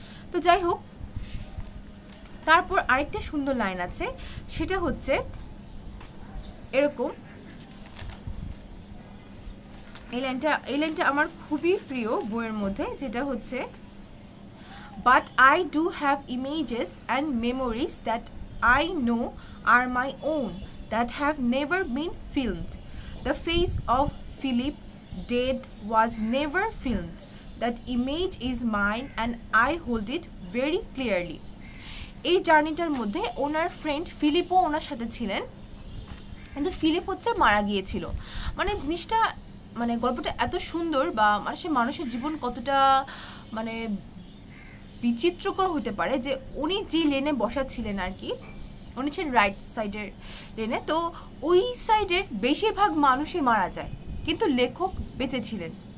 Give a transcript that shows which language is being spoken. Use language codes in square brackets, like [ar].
[bn] তো যাই হোক, তারপর আরেকটা সুন্দর লাইন আছে, সেটা হচ্ছে এরকম, এই লাইনটা আমার খুবই প্রিয় বইয়ের মধ্যে, যেটা হচ্ছে, [en] but I do have images and memories that I know are my own, that have never been filmed. The face of Philip dead was never filmed. That image is mine and I hold it very clearly. [bn] এই জার্নিটার মধ্যে ওনার friend ফিলিপও ওনার সাথে ছিলেন, কিন্তু Philip হচ্ছে মারা গিয়েছিল। মানে জিনিসটা মানে গল্পটা এত সুন্দর, বা মানুষের জীবন কতটা মানে বিচিত্রকর হতে পারে, যে উনি যে লেনে বসা ছিলেন আর কি, উনি ছিলেন রাইট সাইডের লেনে, তো ওই সাইডের বেশিরভাগ মানুষই মারা যায়, কিন্তু লেখক বেঁচে ছিলেন।